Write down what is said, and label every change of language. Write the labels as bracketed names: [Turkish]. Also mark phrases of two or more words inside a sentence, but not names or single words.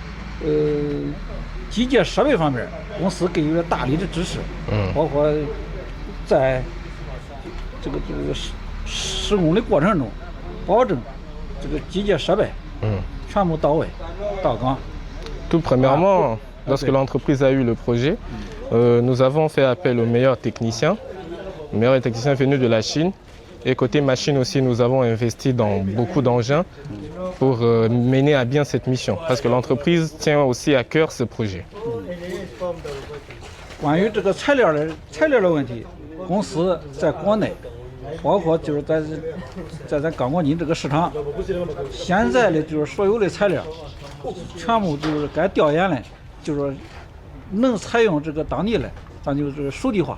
[Chinese] 机械设备方面，公司给予了大力的支持，包括在这个施工的过程中，保证这个机械设备全部到位到岗。 [French] Tout premièrement, lorsque l'entreprise a eu le projet, nous avons fait appel aux meilleurs techniciens venus de la Chine. Et côté machine aussi, nous avons investi dans beaucoup d'engins pour mener à bien cette mission. Parce que l'entreprise tient aussi à cœur ce projet. [Chinese] 关于这个材料的问题，公司在国内，包括就是在咱钢管筋这个市场，现在的就是所有的材料，全部就是该调研的，就是能采用这个当地的，咱就是属地化。